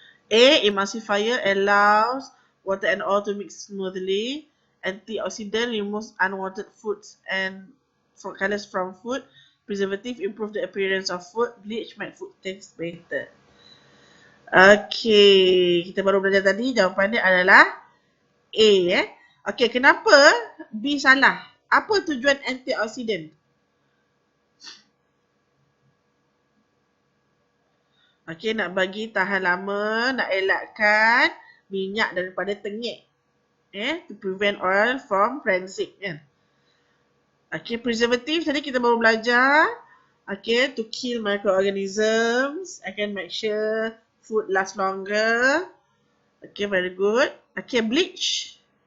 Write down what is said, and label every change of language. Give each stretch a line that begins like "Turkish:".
English: A. Emulsifier allows water and oil to mix smoothly. Antioxidant removes unwanted foods and colors from food. Preservative improve the appearance of food. Bleach make food taste better.
Malay: Okay, kita baru belajar tadi. Jawapan dia adalah A Okay, kenapa B salah? Apa tujuan antioksidan? Okay, nak bagi tahan lama, nak elakkan minyak daripada tengik.
English: To prevent oil from rancid kan. Okay, preservative
Malay: tadi kita baru belajar.
English: Okay, to kill microorganisms. I can make sure food last longer. Okay, very good. Okay, bleach.